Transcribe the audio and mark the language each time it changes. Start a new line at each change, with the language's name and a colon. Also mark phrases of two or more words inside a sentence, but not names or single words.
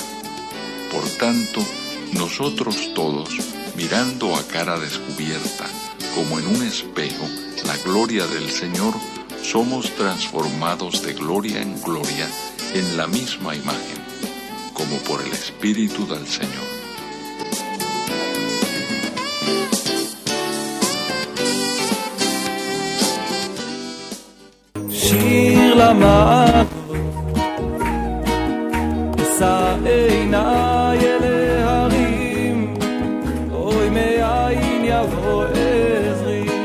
Spanish: Por tanto, nosotros todos, mirando a cara descubierta, como en un espejo, la gloria del Señor, somos transformados de gloria en gloria en la misma imagen, como por el Espíritu del Señor.
Hebrew: שיר למעט אשא עיניי אל ההרים אוי מאין יבוא עזרי.